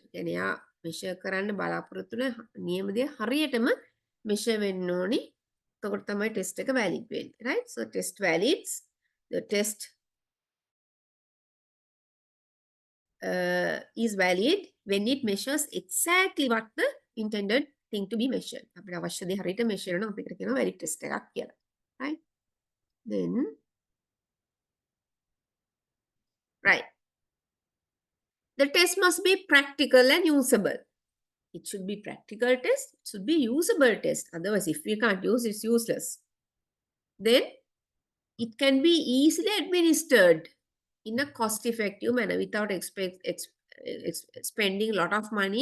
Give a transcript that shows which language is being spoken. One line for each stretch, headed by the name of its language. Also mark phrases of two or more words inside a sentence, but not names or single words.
Sinhala: يعني යා measure කරන්න බලාපොරොත්තු වෙන නියම දේ හරියටම measure වෙන්න ඕනි. එතකොට තමයි test එක valid වෙන්නේ.
English: Right? So test valids. The test is valid when it measures exactly what the intended thing to be measured.
Sinhala: අපිට අවශ්‍ය දේ හරියට measure කරනවා අපිට කියනවා
English: valid test
Sinhala: එකක් කියලා.
English: Right? Then right. The test must be practical and usable. It should be practical test. It should be usable test. Otherwise, if we can't use, it's useless. Then it can be easily administered in a cost-effective manner without spending a lot of money.